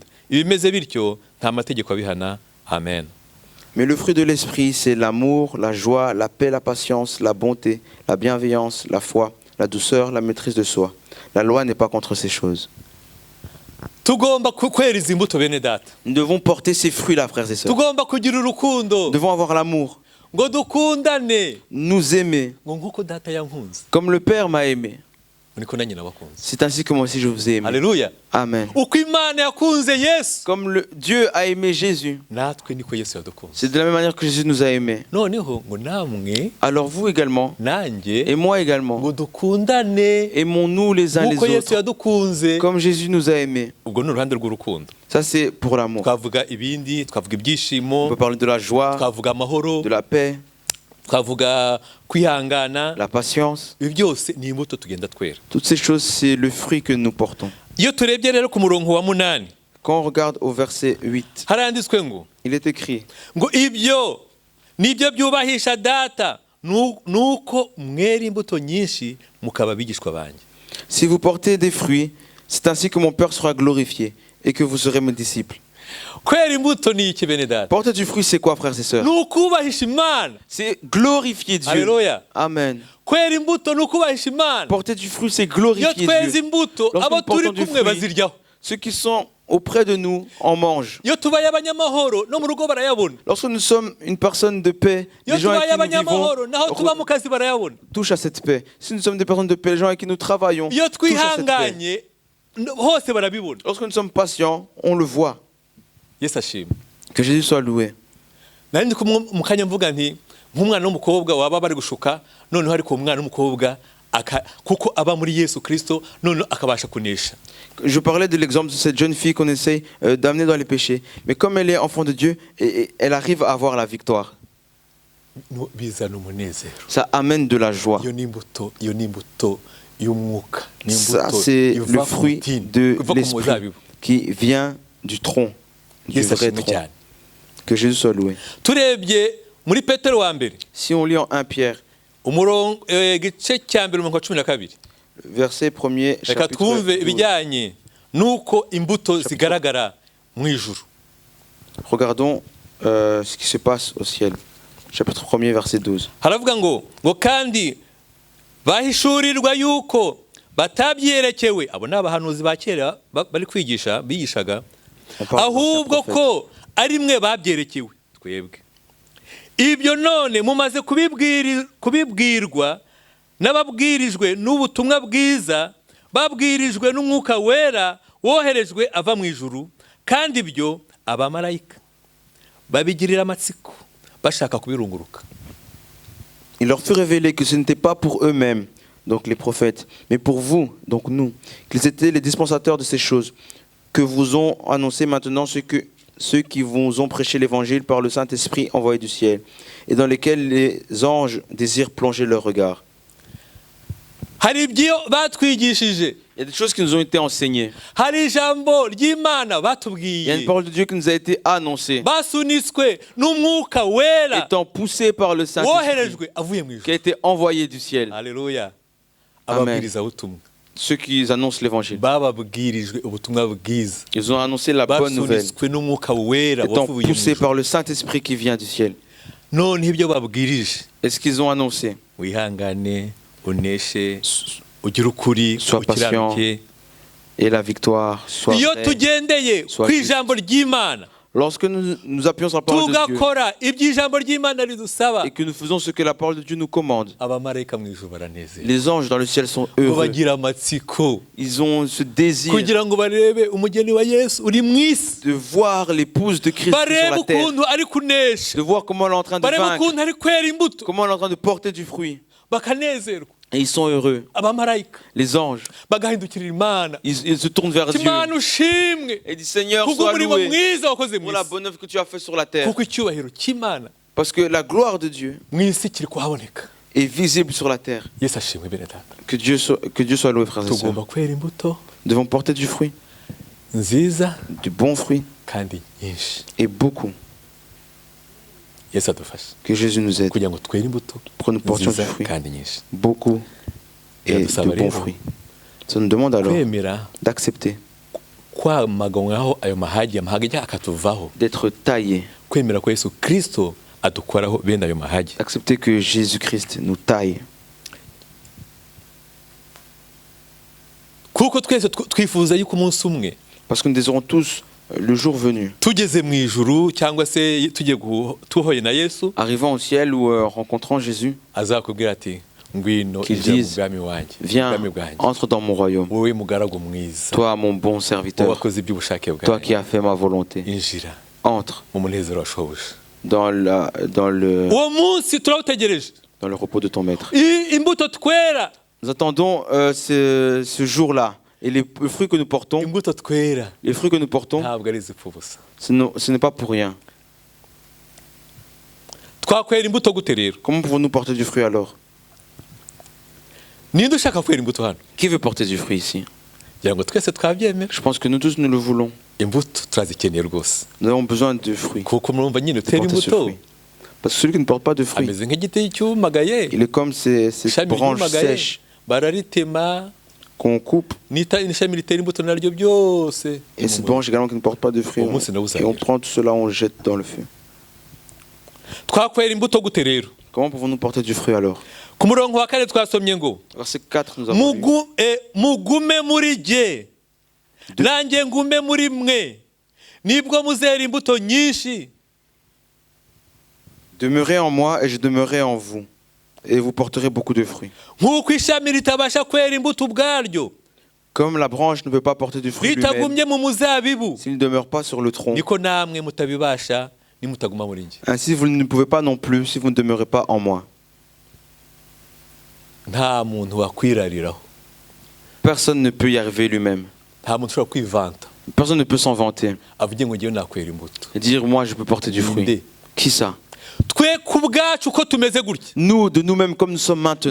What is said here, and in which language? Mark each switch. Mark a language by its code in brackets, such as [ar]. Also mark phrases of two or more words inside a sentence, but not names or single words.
[rw] Ibimeze bityo nta mategeko abihana. Amen. [fr] Mais le fruit de l'esprit, c'est l'amour, la joie, la paix, la patience, la bonté, la bienveillance, la foi, la douceur, la maîtrise de soi. La loi n'est pas contre ces choses. [rw] Tugomba kwera izi mbuto bene data. [fr] Nous devons porter ces fruits-là, frères et sœurs. [rw] Tugomba kugira urukundo. [fr] Nous devons avoir l'amour, [rw] Ngo dukundane. [fr] nous aimer, [rw] Ngo nkuko data yankunze. [fr] comme le Père m'a aimé. [rw] Niko nanjye nabakunze. [fr] C'est ainsi que moi aussi je vous ai aimé. [rw] Haleluya. Amen. Uko Imana yakunze Yesu, [fr] Comme Dieu a aimé Jésus, [rw] natwe niko Yesu yadukunze. [fr] c'est de la même manière que Jésus nous a aimés. [rw] Noneho ngo namwe [fr] Alors vous également, [rw] nanjye [fr] et moi également, [rw] ngo dukundane [fr] aimons-nous les uns les [rw] nkuko Yesu [fr] autres, [rw] yadukunze. [fr] comme Jésus nous a aimés. [rw] Ubwo ni uruhande rw'urukundo. [fr] Ça c'est pour l'amour. [rw] Twavuga ibindi, twavuga [fr] On [rw] ibyishimo, [fr] peut parler de la joie, [rw] twavuga amahoro, [fr] de la paix, [rw] twavuga kwihangana. [fr] la patience. [rw] Ibi byose ni imbuto tugenda twera. [fr] Toutes ces choses, c'est le fruit que nous portons. [rw] Iyo turebye rero ku murongo wa 8, [fr] Quand on regarde au verset 8, [rw] haranditswe ngo [fr] il est écrit, [rw] ibyo nibyo byubahisha data, nuko mwera imbuto nyinshi mukaba bigishwa banjye. [fr] si vous portez des fruits, c'est ainsi que mon Père sera glorifié et que vous serez mes disciples. [rw] Kwera imbuto ni iki bene data? [fr] Porter du fruit, c'est quoi, frères et sœurs? [rw] Nukubahisha Imana. [fr] C'est glorifier Dieu. Alléluia. Amen. [rw] Kwera imbuto nukubahisha Imana. [fr] Porter du fruit, c'est [rw] Iyo [fr] glorifier [rw] tweza [fr] Dieu. [rw] imbuto [fr] Lorsque [rw] abo [fr] nous [rw] turi [fr] portons du [rw] kumwe [fr] fruit, [rw] baziryaho. [fr] ceux qui sont auprès de nous en mangent. [rw] Iyo tubaye abanyamahoro no mu rugo barayabona. [fr] Lorsque nous sommes une personne de paix, [rw] Iyo [fr] les gens avec [rw] tubaye [fr] qui nous vivons [rw] abanyamahoro naho tuba mu kazi barayabona. [fr] touchent à cette paix. Si nous sommes des personnes de paix, les gens avec qui nous travaillons [rw] Iyo [fr] touchent à cette paix. [rw] twihanganye hose barabibona. [fr] Lorsque nous sommes patients, on le voit. [rw] Yesu ashimwe. [fr] Que Jésus soit loué. [rw] Nari ndi mu kanya mvuga nti nk'umwana w'umukobwa waba bari gushuka noneho ariko umwana w'umukobwa kuko aba muri Yesu Kristo noneho akabasha kunesha. [fr] Je parlais de l'exemple de cette jeune fille qu'on essaye d'amener dans les péchés. Mais comme elle est enfant de Dieu, et elle arrive à avoir la victoire. [rw] Bizana umunezero. [fr] Ça amène de la joie. [rw] Iyo ni imbuto y'umwuka. Ni [fr] Ça, [rw] imbuto [fr] c'est [rw] iva [fr] le [rw] ku [fr] fruit [rw] mutini, [fr] de [rw] iva ku [fr] l'esprit [rw] muzabibu. [fr] qui vient du tronc, du [rw] Yesu [fr] vrai [rw] ashimwe [fr] tronc. [rw] cyane. [fr] Que Jésus soit loué. [rw] Turebye muri Petero wa mbere [fr] Si on lit en 1 Pierre, [rw] umurongo igice cya mbere umurongo wa 12, [fr] verset 1er, [rw] reka [fr] chapitre [rw] twumve [fr] 12. [rw] ibijyanye nuko imbuto zigaragara mu ijuru. [fr] Regardons ce qui se passe au ciel. Chapitre 1er, verset 12. [rw] Haravuga ngo kandi bahishurirwa yuko batabyerekewe, abo ni abahanuzi ba kera bari kwigisha bigishaga, [fr] On parle [rw] ahubwo [fr] d'anciens prophètes. [rw] ko ari mwe babyerekewe twebwe. Ibyo none mumaze kubibwirwa n'ababwirijwe n'ubutumwa bwiza, babwirijwe n'umwuka wera woherejwe ava mu ijuru, kandi ibyo abamarayika babigirira amatsiko bashaka kubirunguruka. [fr] Il leur fut révélé que ce n'était pas pour eux-mêmes, donc les prophètes, mais pour vous, donc nous, qu'ils étaient les dispensateurs de ces choses, que vous ont annoncé maintenant ceux qui vous ont prêché l'évangile par le Saint-Esprit envoyé du ciel, et dans lesquels les anges désirent plonger leur regard. [rw] Hari ibyo batwigishije, [fr] Il y a des choses qui nous ont été enseignées. [rw] hari ijambo ry'Imana [fr] Il y a une [rw] batubwiye, [fr] parole de Dieu qui nous a été annoncée, [rw] basunitswe n'umwuka wera [fr] étant poussée par le Saint-Esprit, [rw] woherejwe avuye mu [fr] qui a [rw] ijuru. [fr] été envoyée du ciel. [rw] Haleluya. Amen. Ababwiriza ubutumwa [fr] Ceux qui annoncent l'évangile, [rw] bababwirijwe ubutumwa bwiza, [fr] ils ont annoncé la bonne nouvelle, [rw] basunitswe n'umwuka wera [fr] étant [rw] wavuye mu [fr] poussés [rw] ijuru. [fr] par le Saint-Esprit qui vient du ciel. [rw] None ibyo babwirije, [fr] Et ce qu'ils ont annoncé, [rw] wihangane, uneshe, ugire ukuri, [fr] Sois patient. [rw] ukiranuke. [fr] et la victoire soit [rw] Iyo [fr] vraie. [rw] tugendeye [fr] Sois [rw] ku [fr] juste. [rw] ijambo ry'Imana, [fr] Lorsque nous appuyons sur la parole de Dieu [rw] tugakora ibyo ijambo ry'Imana ridusaba, [fr] et que nous faisons ce que la parole de Dieu nous commande, [rw] abamarayika mu ijuru baranezerwa, [fr] les anges dans le ciel sont [rw] ngo [fr] heureux. [rw] bagira amatsiko [fr] Ils ont ce désir [rw] kugira ngo barebe umugeni wa Yesu uri mu isi, [fr] de voir l'épouse de Christ sur [rw] barebe [fr] la terre, [rw] ukuntu ari kunesha, [fr] de voir comment elle est en train de [rw] barebe [fr] vaincre, [rw] ukuntu ari kwera imbuto, [fr] comment elle est en train de porter du fruit. [rw] bakanezerwa. [fr] Et ils sont heureux. [rw] Abamarayika [fr] Les anges, [rw] bagahindukirira Imana, [fr] ils se tournent vers Dieu [rw] Imana ushimwe [fr] et disent Seigneur, sois [rw] kubw'umurimo [fr] loué [rw] mwiza wakoze mu [fr] pour la [rw] isi, [fr] bonne œuvre que tu as faite sur la terre. [rw] kuko icyubahiro cy'Imana [fr] Parce que la gloire de Dieu [rw] mu isi kiri kuhaboneka. [fr] est visible sur la terre. [rw] Yesu ashimwe bene data. [fr] Que Dieu soit loué, frères et sœurs. [rw] Tugomba kwera imbuto [fr] Nous devons porter du fruit, [rw] nziza [fr] du bon fruit [rw] kandi nyinshi. [fr] et beaucoup. [rw] Yesu adufashe [fr] Que Jésus nous aide [rw] kugira ngo twere imbuto [fr] pour que nous portions du [rw] nziza [fr] fruit, [rw] kandi nyinshi. [fr] beaucoup et [rw] Biradusaba [fr] de bons [rw] rero [fr] fruits. Ça nous demande alors [rw] kwemera [fr] d'accepter, [rw] kwamaganywaho ayo mahagi, amahagi akatuvaho, [fr] d'être taillé, [rw] kwemera ko Yesu Kristo adukoraho bene ayo mahagi. [fr] d'accepter que Jésus-Christ nous taille. [rw] Kuko twese twifuza yuko umunsi umwe [fr] Parce que nous désirons tous, le jour venu, [rw] tugeze mu ijuru cyangwa se tugiye tuhoye na Yesu, [fr] arrivant au ciel ou rencontrant Jésus, [rw] azakubwira ati ngwino [fr] Qu'ils [rw] injira mu [fr] disent, [rw] bwami wanjye, [fr] viens, [rw] ubwami bwanjye, [fr] entre dans mon royaume. [rw] wowe mugaragu mwiza, [fr] Toi, mon bon [rw] wowe [fr] serviteur, [rw] wakoze iby'ubushake [fr] toi qui [rw] bwanjye, [fr] as fait ma volonté, [rw] injira [fr] entre [rw] mu munezero washoboje. [fr] dans le [rw] Uwo munsi turawutegereje, [fr] repos de ton maître. [rw] imbuto twera, [fr] Nous attendons ce jour-là. Et les fruits que nous portons, [rw] imbuto twera [fr] les fruits que nous portons, [rw] ntabwo ari izipfa ubusa. [fr] ce n'est pas pour rien. [rw] Twakwera imbuto gute rero? [fr] Comment pouvons-nous porter du fruit alors? [rw] Ninde ushaka kwera imbuto hano? [fr] Qui veut porter du fruit ici? [rw] Kugira ngo twese twabyemera, [fr] Je pense que nous tous, nous le voulons. [rw] imbuto turazikeneye rwose, [fr] Nous avons besoin de fruits. [rw] kuko murumva nyine [fr] De [rw] utera [fr] porter ce [rw] imbuto [fr] fruit. Parce que celui qui ne porte pas de fruits, [rw] ameze nk'igiti cyumagaye, [fr] il est comme ces [rw] ishami [fr] branches [rw] ryumagaye, [fr] sèches [rw] bararitema, [fr] qu'on coupe. [rw] n'ishami ritera imbuto naryo byose. [fr] Et cette branche également qui ne porte pas de fruits. Au moins, c'est là où ça Et on vient. prend tout cela, on jette dans le feu. [rw] Twakwera imbuto gute rero? [fr] Comment pouvons-nous porter du fruit alors? [rw] Ku murongo wa kane twasomye ngo [fr] Verset 4, nous avons lu. [rw] mugume muri jye nanjye ngume muri mwe nibwo muzera imbuto nyinshi. [fr] Demeurez en moi et je demeurerai en vous. Et vous porterez beaucoup de fruits. [rw] Nk'uko ishami ritabasha kwera imbuto ubwaryo [fr] Comme la branche ne peut pas porter du fruit lui-même, [rw] ritagumye mu muzabibu, [fr] s'il ne demeure pas sur le tronc, [rw] niko namwe mutabibasha nimutaguma muri njye. [fr] ainsi vous ne pouvez pas non plus si vous ne demeurez pas en moi. [rw] Nta muntu wakwirariraho, [fr] Personne ne peut y arriver lui-même. [rw] nta muntu ushobora kwivanta [fr] Personne ne peut s'en vanter [rw] avuge ngo ngewe nakwera imbuto. [fr] et dire moi je peux porter du fruit. [rw] Ninde? [fr] Qui ça? [rw] Twe ku bwacu uko tumeze gutya [fr] Nous, de nous-mêmes comme nous sommes maintenant.